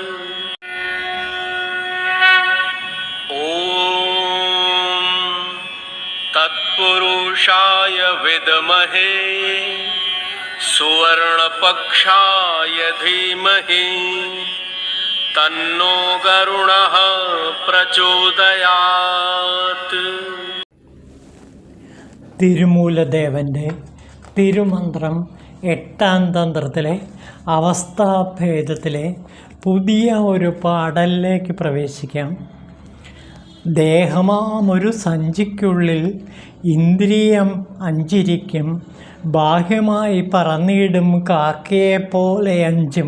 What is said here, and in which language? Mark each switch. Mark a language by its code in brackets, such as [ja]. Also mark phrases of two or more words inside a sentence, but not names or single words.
[sa] ॐ तत्पुरुषाय विद्महे सुवर्णपक्षाय धीमहि तन्नो गरुणः प्रचोदयात्। [ml] തിരുമൂലദേവൻ്റെ തിരുമന്ത്രം 8ാം തന്ത്രത്തിലെ അവസ്ഥാഭേദത്തിലെ പുതിയ ഒരു പാഠലിലേക്ക് പ്രവേശിക്കാം. ദേഹമാമൊരു സഞ്ചിക്കുള്ളിൽ ഇന്ദ്രിയം അഞ്ചിരിക്കും, ബാഹ്യമായി പറന്നിടും കാക്കയെപ്പോലെ അഞ്ചും.